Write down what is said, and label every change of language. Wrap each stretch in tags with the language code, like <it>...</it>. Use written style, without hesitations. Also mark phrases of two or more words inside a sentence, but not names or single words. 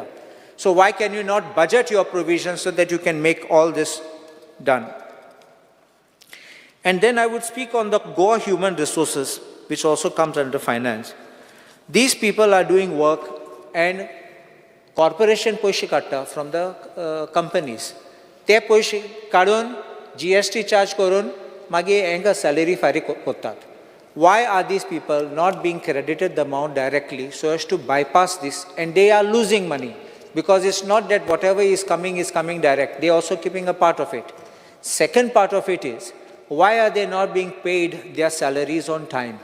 <en>So why can you not budget your provisions so that you can make all this done? And then I would speak on the Goa human resources, which also comes under finance. These people are doing work and corporation</en> <kok>poishi katta</kok> <en>from the companies.</en> <kok>ते पयशे काडून GST चार्ज करून मागीर हांकां सॅलरी फारीक कोत्तात.</kok> <en>Why are these people not being credited the amount directly so as to bypass this? And they are losing money because it's not that whatever is coming direct. They are also keeping a part of it. Second part of it is, why are they not being paid their salaries on time?</en>